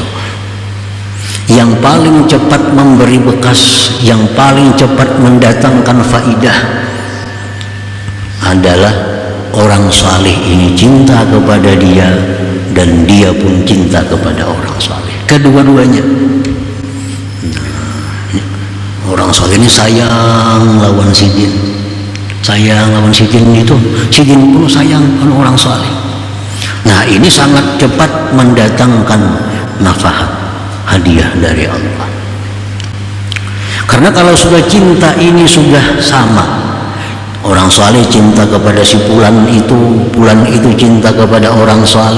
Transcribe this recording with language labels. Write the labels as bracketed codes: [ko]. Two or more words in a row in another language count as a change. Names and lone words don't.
[id] Yang paling cepat memberi bekas, yang paling cepat mendatangkan faidah adalah orang saleh ini cinta kepada dia dan dia pun cinta kepada orang saleh. [bjn] Kedua-duanya. Orang saleh ini sayang lawan sidin. Sayang lawan sidin itu, sidin pun sayang pada orang saleh. [id] Nah, ini sangat cepat mendatangkan nafahat, hadiah dari Allah. Karena kalau sudah cinta ini sudah sama, orang saleh cinta kepada si fulan itu cinta kepada orang saleh.